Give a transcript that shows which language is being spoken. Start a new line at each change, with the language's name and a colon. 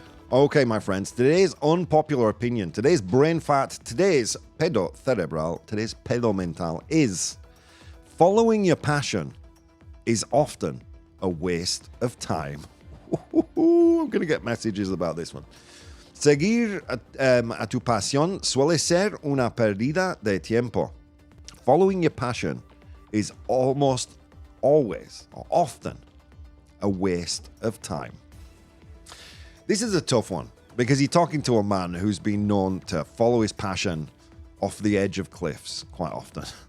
English: Okay, my friends, today's unpopular opinion, today's brain fart, today's
Spanish: pedo cerebral,
English: today's
Spanish: pedo mental
English: is following your passion is often a waste of time. I'm going to get messages about this one.
Spanish: Seguir a tu pasión suele ser una pérdida de tiempo.
English: Following your passion is almost always or often a waste of time. This is a tough one because you're talking to a man who's been known to follow his passion off the edge of cliffs quite often.